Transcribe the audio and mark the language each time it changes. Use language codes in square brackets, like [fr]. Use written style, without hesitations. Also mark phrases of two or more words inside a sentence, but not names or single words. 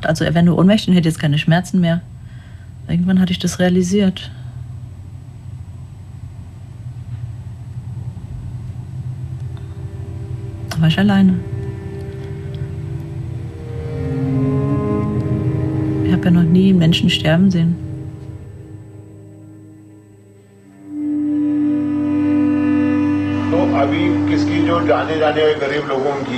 [de] Also er wäre nur ohnmächtig und hätte jetzt keine Schmerzen mehr. Irgendwann hatte ich das realisiert. Da war ich alleine. Ich habe ja noch nie einen Menschen sterben sehen. [hi] तो अभी किसकी जो जाने वाले गरीब लोगों की